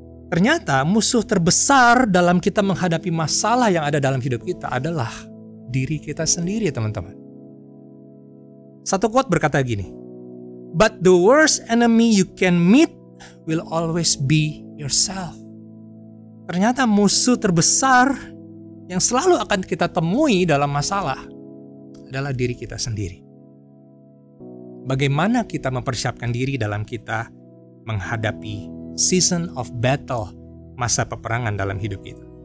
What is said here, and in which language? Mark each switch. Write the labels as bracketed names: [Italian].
[Indonesian] Ternyata musuh terbesar dalam kita menghadapi masalah yang ada dalam hidup kita adalah diri kita sendiri, teman-teman. Satu quote berkata gini, [English] but the worst enemy you can meet will always be yourself. [Indonesian] Ternyata musuh terbesar yang selalu akan kita temui dalam masalah adalah diri kita sendiri. Bagaimana kita mempersiapkan diri dalam kita menghadapi [English] season of battle, [Indonesian] masa peperangan dalam hidup kita?